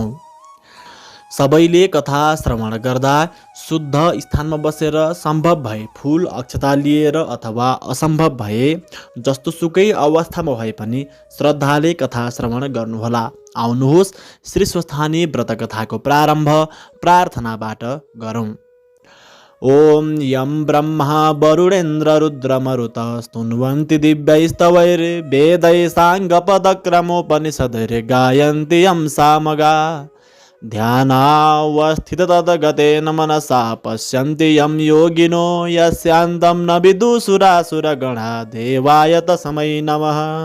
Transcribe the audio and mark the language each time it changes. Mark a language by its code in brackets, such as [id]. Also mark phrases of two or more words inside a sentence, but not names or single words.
[ne] सबैले कथा श्रवण गर्दा शुद्ध स्थानमा बसेर सम्भव भए फूल अक्षता लिएर अथवा असम्भव भए जस्तोसुकै अवस्थामा भए पनि श्रद्धाले कथा श्रवण गर्नुहोला। आउनुहोस् श्री स्वस्थानी व्रतकथाको प्रारम्भ प्रार्थनाबाट गरौँ। [sa] ओम यम ब्रह्मा वरुणेन्द्र रुद्रमरुत स्तुन्वन्ति दिव्यैस्तवैर्वेदैः साङ्गपदक्रमोपनिषदैर् गायन्ति यं सामगा ध्यानावस्थित तद्गतेन मनसा पश्यन्ति यं योगिनो यस्यान्तं न विदुषुरासुरगणा देवाय तस्मै नमः।